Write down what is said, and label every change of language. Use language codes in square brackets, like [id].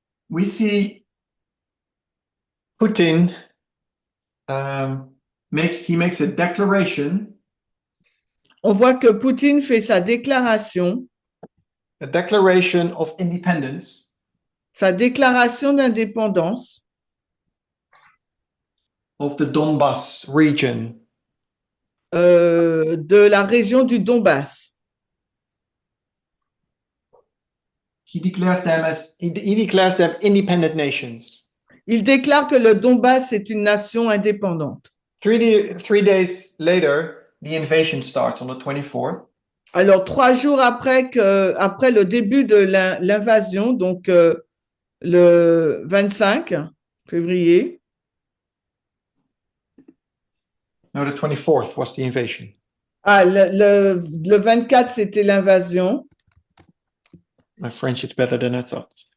[en] we see Putin makes a declaration [fr] on voit que Poutine fait sa déclaration, [en] a declaration of independence [fr] sa déclaration d'indépendance [en] of the Donbas region. [fr] De la région du Donbass. [en] He declares them independent nations. [fr] Il déclare que le Donbass est une nation indépendante. [en] 3 days later, the invasion starts on the 24th. [fr] Alors, 3 jours après le début de l'invasion, donc le 25 février. [en] No, the 24th was the invasion. [fr] Ah, le 24, c'était l'invasion. [en] My French is better than I thought.